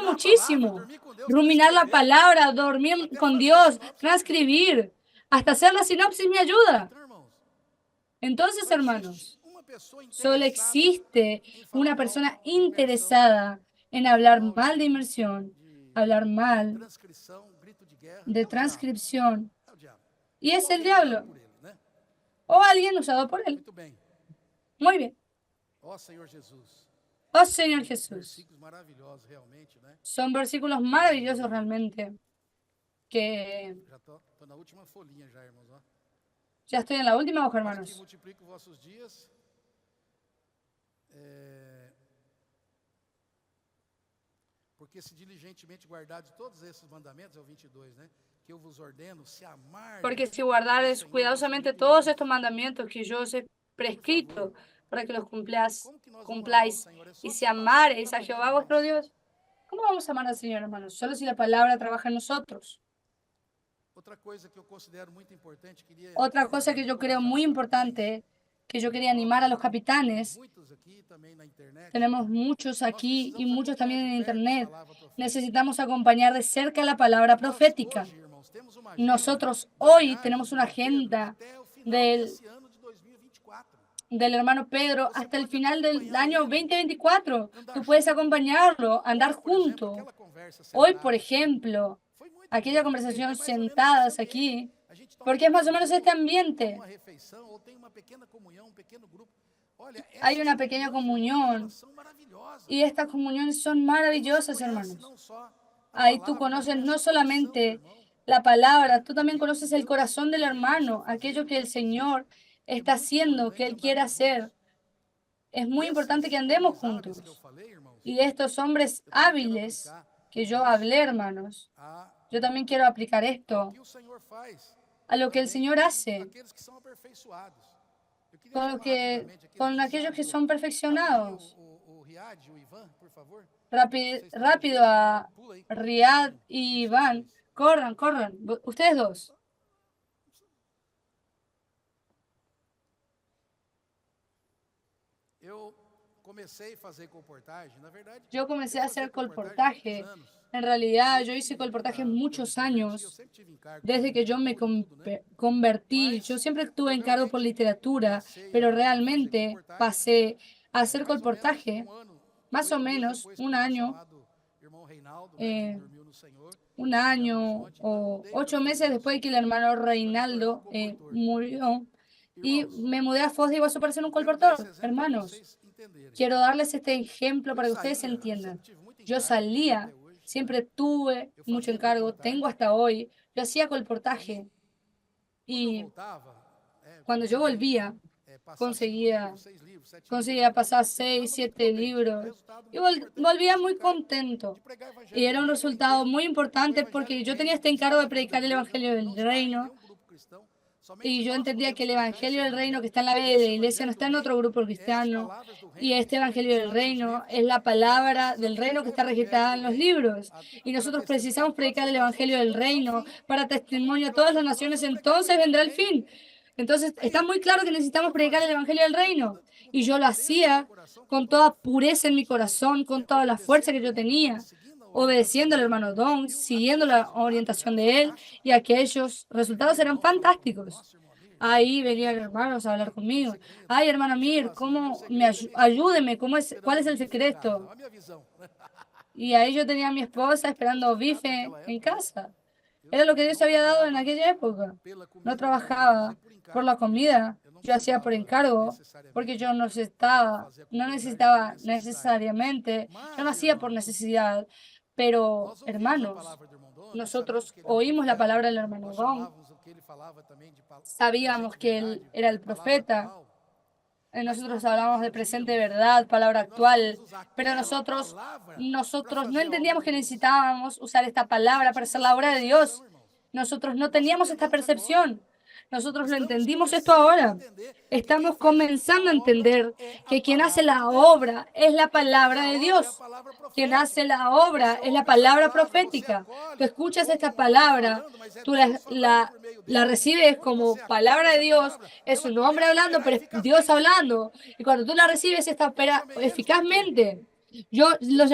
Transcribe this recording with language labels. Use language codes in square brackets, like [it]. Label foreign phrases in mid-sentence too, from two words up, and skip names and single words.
[pt] Ruminar a [es] muchísimo. [pt] palavra, dormir com Deus, [es] Ruminar la [pt] transcrever, [es] palabra, dormir [pt] até [es] con [pt] fazer a [es] Dios, [pt] sinopse. [es] transcribir, hasta hacer la sinopsis me ayuda. [pt] Então, irmãos, [es] Entonces, [pt] Só [es] hermanos, [pt] existe uma pessoa [es] solo [pt] interessada [es] existe [pt] em falar [es] una [pt] mal [es] persona [pt] de imersão, [es] interesada en [pt] falar [es] hablar [pt] mal [es] mal de inmersión, [pt] de [es] hablar mal [pt] transcrição, grito de guerra. [es] de [pt] É o diabo, [es] transcripción, [pt] é o diabo. [es] y [pt] Ou [es] es el [pt] alguém usado [es] diablo, [pt] por ele, né? [es] o alguien usado por él. [pt] Muito bem. [es] Muy bien. [pt] Ó Senhor Jesus. [es] Oh Señor Jesús. [pt] Versículos maravilhosos, realmente, né? [es] Son versículos maravillosos realmente, que [pt] Já tô na última folhinha já, irmãos, ó. [es] ya estoy en la última hoja, [pt] Para que [es] hermanos. [pt] multiplique os vossos dias. Porque se diligentemente guardares todos esses mandamentos, é o 22, né? Que eu vos ordeno, se [es] Porque [pt] amardes [es] si [pt] ao [es] guardares [pt] Senhor vosso [es] cuidadosamente [pt] Deus. [es] todos estos mandamientos que yo os he [pt] Por favor, [es] prescrito para que los cumpláis, [pt] como que nós vamos amar o [es] cumpláis, [pt] Senhor? É [es] y [pt] só [es] si [pt] se a palavra [es] amareis a [pt] trabalhar em [es] Jehová vuestro [pt] nós. [es] Dios, ¿cómo vamos a amar al Señor, hermanos? Solo si la palabra trabaja en nosotros. [pt] Outra coisa que eu considero muito importante, queria [es] Otra cosa que yo creo [pt] encorajar os [es] muy [pt] capitães, [es] importante, que yo quería animar a los [pt] temos [es] capitanes, [pt] muitos aqui também na internet, [es] tenemos muchos [pt] nós [es] aquí y [pt] precisamos [es] muchos [pt] acompanhar [es] también [pt] de [es] en [pt] perto a [es] internet. [pt] palavra profética. [es] Necesitamos acompañar de cerca la palabra [pt] Nós [es] profética. [pt] hoje, irmãos, temos uma agenda [es] Nosotros [pt] de [es] hoy [pt] viagem [es] tenemos [pt] de [es] una [pt] irmão Pedro [es] agenda [pt] até o final [es] del, [pt] desse ano de 2024. [es] del hermano Pedro [pt] Você [es] hasta el [pt] pode [es] final del [pt] acompanhar [es] año [pt] ele, [es] 2024. [pt] andar [es] Tú puedes [pt] junto. [es] acompañarlo, andar [pt] Hoje, por exemplo, [es] junto. [pt] aquela conversa [es] Hoy, por [pt] sentada [es] ejemplo, [pt] foi muito [es] aquella [pt] boa, porque [es] conversación [pt] é mais ou menos esse [es] sentadas [pt] ambiente. [es] aquí, [pt] A gente toma um [es] porque es más o [pt] cafezinho, [es] menos este [pt] toma [es] ambiente. [pt] uma refeição, ou tem uma pequena comunhão, um pequeno grupo. Olha, [es] Hay [pt] essas [es] una pequeña [pt] comunhões, irmãos, [es] comunión [pt] elas são maravilhosas. [es] y estas comuniones son [pt] Aí você [es] maravillosas, [pt] conhece [es] hermanos. [pt] não só a [es] Ahí tú [pt] palavra, mas [es] conoces [pt] conhece [es] no [pt] o coração do [es] solamente [pt] irmão, [es] la palabra, [pt] né? [es] tú también [pt] Aquilo que [es] conoces el [pt] Deus [es] corazón del [pt] deseja [es] hermano, [pt] fazer [es] aquello [pt] ou [es] que el [pt] quer fazer. [es] Señor [pt] É [es] está [pt] muito [es] haciendo, que [pt] importante [es] Él quiere [pt] andarmos [es] hacer. [pt] juntos. [es] Es [pt] E [es] muy importante que [pt] esses [es] andemos [pt] homens hábeis que eu [es] juntos. [pt] falei, irmãos, [es] Y de estos hombres [pt] eu também quero [es] hábiles [pt] aplicar [es] que yo [pt] isso [es] hablé, hermanos, [pt] a, [es] yo también quiero aplicar [pt] ao [es] esto [pt] que o Senhor faz [es] a lo que el [pt] também [es] Señor [pt] com [es] hace [pt] aqueles que são aperfeiçoados. Eu queria [es] con, [pt] chamar rapidamente aqueles [es] con aquellos que [pt] iniciados. [es] son [pt] Rapidinho, [es] perfeccionados. [pt] o Riad, o Ivan, por favor. Vocês estão nos [es] Rápido [pt] dois, [es] a [pt] pula aí. [es] Riad [pt] Rapidinho. [es] y [pt] Isso, vocês [es] Iván. [pt] dois. [es] Corran, corran. Ustedes dos. [pt] Eu comecei a fazer colportagem, na verdade, [es] Yo comencé [pt] eu [es] a [pt] fazia [es] hacer [pt] colportagem há muitos [es] colportaje. [pt] anos. [es] En realidad, yo [pt] Desde [es] hice [pt] que [es] colportaje [pt] quando eu [es] muchos [pt] me converti, eu [es] años. [pt] sempre tive encargo com [es] Desde que yo me [pt] literatura, tudo, né? [es] convertí, yo [pt] Mas [es] siempre [pt] eu [es] tuve encargo por [pt] realmente [es] literatura, [pt] passei [es] pero [pt] a fazer [es] realmente [pt] colportagem [es] pasé a hacer [pt] mais ou menos [es] colportaje [pt] ano, [es] más o [pt] 8 meses [es] menos [pt] depois que o [es] un [pt] nosso [es] año, [pt] amado irmão Reinaldo, né, que eh, dormiu no Senhor, [es] un [pt] em Belo [es] año [pt] Horizonte. Então eu [es] o [pt] mudei para [es] 8 meses [pt] Foz do [es] después de [pt] Iguaçu [es] que el hermano [pt] para me tornar um [es] Reinaldo [pt] colportor. [es] murió y [pt] Irmãos, [es] me mudé a Foz de Iguazú para ser un [pt] eu quero dar esse [es] colportor. [pt] exemplo para [es] Hermanos, [pt] vocês entenderem. [es] quiero darles este ejemplo [pt] Eu [es] para que ustedes [pt] saía, [es] entiendan. [pt] sempre tive muito [es] Yo [pt] encargo, tenho [es] salía, [pt] até hoje, né? [es] siempre tuve [pt] Eu [es] mucho [pt] fazia [es] encargo, tengo [pt] colportagem [es] hasta hoy. Yo hacía [pt] e [es] colportaje [pt] quando eu [es] y [pt] voltava, [es] cuando yo [pt] consegui [es] volvía, [pt] passar 5 [es] conseguía, [pt] livros, 6 livros, 7 livros, [es] conseguía pasar [pt] eu [es] 6, [pt] ficava muito [es] 7 [pt] contente. Era um [es] libros [pt] resultado [es] y [pt] muito importante porque eu [es] volvía [pt] tinha [es] muy [pt] encargo de [es] contento. [pt] pregar o [es] Y [pt] evangelho do [es] era un [pt] reino. Eu [es] resultado [pt] entendo [es] muy [pt] que o [es] importante [pt] evangelho [es] porque [pt] do [es] yo tenía [pt] reino [es] este [pt] está [es] encargo de [pt] na vida [es] predicar el [pt] deles, [es] Evangelio [pt] não [es] del [pt] está em [es] Reino. [pt] nenhum grupo cristão. Somente [es] Y yo [pt] nós [es] entendía que [pt] podemos [es] el [pt] pregar esse [es] Evangelio del Reino [pt] evangelho. [es] que está en la vida [pt] E [es] de la [pt] esse [es] iglesia no [pt] evangelho do [es] está en otro [pt] reino [es] grupo [pt] é as [es] cristiano. [pt] palavras do [es] Y [pt] reino que [es] este [pt] estão [es] Evangelio del [pt] registradas nos [es] Reino [pt] livros. [es] es la [pt] E nós [es] palabra del [pt] precisamos [es] Reino [pt] pregar [es] que [pt] o [es] está [pt] evangelho [es] registrada [pt] do [es] en los [pt] reino [es] libros. Y [pt] para [es] nosotros [pt] testemunhar a [es] precisamos [pt] todas [es] predicar [pt] as [es] el Evangelio [pt] nações. [es] del [pt] Então virá o [es] Reino [pt] fim. [es] para [pt] Está muito [es] testimonio a todas [pt] claro [es] las [pt] que nós [es] naciones. [pt] vamos pregar o [es] Entonces [pt] evangelho [es] vendrá [pt] do [es] el [pt] reino. [es] fin. Entonces está [pt] Aí [es] muy claro que necesitamos [pt] eu [es] predicar el [pt] fazia [es] Evangelio del [pt] com [es] Reino. Y [pt] com [es] yo [pt] toda [es] lo [pt] a pureza do meu [es] hacía [pt] coração, com [es] con [pt] toda a [es] toda [pt] força [es] pureza [pt] que [es] en [pt] eu [es] mi [pt] tinha, [es] corazón, con toda la fuerza [pt] obedecendo [es] que [pt] o [es] yo [pt] irmão Dom, [es] tenía, [pt] seguindo a orientação [es] obedeciendo al [pt] dele. [es] hermano Don, [pt] E [es] siguiendo [pt] aquele [es] la [pt] resultado [es] orientación [pt] era [es] de él, [pt] fantástico. [es] y aquellos [pt] Aí vinha [es] resultados eran [pt] irmãos falar comigo, [es] fantásticos. [pt] nossa, irmão Amir, [es] Ahí [pt] como [es] venían [pt] que o senhor [es] hermanos a hablar [pt] tem um [es] conmigo. [pt] segredo? [es] Ay, hermano [pt] Aí eu [es] Mir, [pt] falava assim, meu [es] ¿cómo [pt] segredo é minha esposa [es] ayúdeme? ¿Cuál [pt] esperando [es] es [pt] o [es] el [pt] bife em casa. [es] secreto? [pt] Olha a minha visão. [es] Y ahí yo tenía a mi esposa [pt] Era o [es] esperando [pt] que Deus [es] bife [pt] naquela [es] en [pt] época, né? [es] casa. [pt] Eu [es] Era lo que Dios [pt] não [es] había dado en [pt] trabalhava [es] aquella época. [pt] pela [es] No [pt] comida, não, eu fazia [es] trabajaba por por [pt] encargo, [es] la [pt] porque [es] comida, [pt] eu não [es] yo hacía por [pt] precisava [es] encargo, porque [pt] necessariamente [es] yo [pt] fazer a [es] no [pt] colportagem por [es] necesitaba [pt] necessidade. [es] necesariamente, yo no [pt] Mas, [es] hacía por [pt] irmãos, [es] necesidad. Pero, [pt] nós ouvimos a [es] hermanos, [pt] palavra do irmão Dom, nós sabíamos [es] nosotros [pt] que ele era um [es] oímos la [pt] profeta, [es] palabra del hermano [pt] nós [es] Don, [pt] chamávamos o que ele falava também de [es] sabíamos [pt] presente [es] que [pt] verdade, [es] él era el [pt] palavra [es] profeta. [pt] atual, mas [es] Nosotros [pt] nós não [es] hablamos de presente [pt] entendíamos [es] verdad, palabra [pt] que nós precisávamos [es] actual, [pt] usar [es] pero [pt] aquela palavra para [es] nosotros no [pt] fazer a obra [es] entendíamos [pt] de [es] que [pt] Deus. [es] necesitábamos usar esta [pt] Nós não [es] palabra para [pt] tínhamos [es] hacer la [pt] essa [es] obra de [pt] percepção, [es] Dios. [pt] irmãos. [es] Nosotros no [pt] Nós [es] teníamos esta [pt] entendemos agora. [es] percepción. Nosotros lo [pt] Estamos [es] entendimos esto [pt] começando a [es] ahora. [pt] entender que quem [es] Estamos [pt] faz [es] comenzando a [pt] a obra [es] entender [pt] é a [es] que quien hace [pt] palavra de [es] la [pt] Deus. [es] obra es la [pt] Quem faz [es] palabra [pt] a [es] de [pt] obra é a [es] Dios. [pt] palavra [es] Quien hace [pt] profética. [es] la obra [pt] Você [es] es la [pt] ouve essa [es] palabra [pt] palavra, você [es] profética. Tú [pt] acolhe [es] escuchas [pt] como [es] esta [pt] um homem [es] palabra, [pt] falando, mas é [es] tú [pt] Deus falando por meio [es] la [pt] dele. [es] recibes [pt] Quando [es] como [pt] você acolhe [es] palabra de [pt] essa [es] Dios, [pt] palavra, [es] es [pt] ela [es] un hombre [pt] começa a [es] hablando, [pt] operar [es] pero es Dios [pt] eficazmente. [es] hablando. Y cuando tú la recibes, esta [pt] Eu [es] opera [pt] chamei eles por quê? [es] eficazmente. Yo los